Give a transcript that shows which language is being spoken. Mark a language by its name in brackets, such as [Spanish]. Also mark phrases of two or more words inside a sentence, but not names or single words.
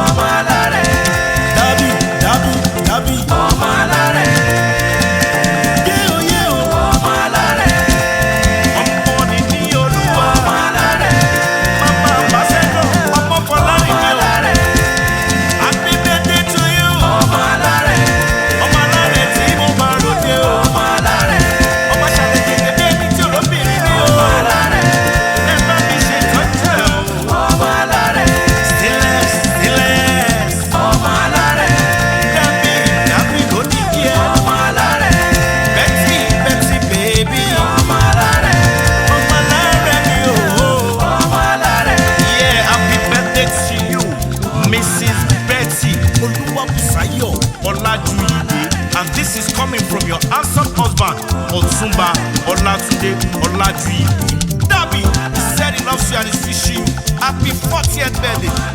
[Yoruba] Ọmọ alárẹ̀. Dábì, Dábì, Dábì. Ọmọ alárẹ̀. Yé o, yé o. Ọmọ alárẹ̀. Ọmọ ni ní Olúwa. Ọmọ alárẹ̀. Bàbá Ambassador, ọmọ Fọlárìn ni o. Ọmọ alárẹ̀. [English] Happy birthday to you. [Yoruba] Ọmọ alárẹ̀. Ọmọ alárẹ̀ tí mo bá ròde o. Ọmọ alárẹ̀. Ọmọ ṣàlẹ̀ tètè bí ẹni tí olóbìnrin ni o. Ọmọ alárẹ̀. Ẹ bá mi ṣe tọ́jú ẹ o. Ọmọ alárẹ̀. [English] Stainless, stainless. [Yoruba] Ọmọ alárẹ̀. Dábì, Dábì ló ní kí ẹ. Ọmọ alárẹ̀. [English] Betty, Betty baby. [Yoruba] Ọmọ alárẹ̀. Ọmọ alárẹ̀ ni o. Ọmọ alárẹ̀. [English] Yeah, happy birthday to you, Missus Betty Oluwabusayo Olajuyiye. And this is coming from your handsome husband, Otunba Olatunde Olajuyiye. Dabi, he said he loves you and he's wishing you happy fortieth birthday.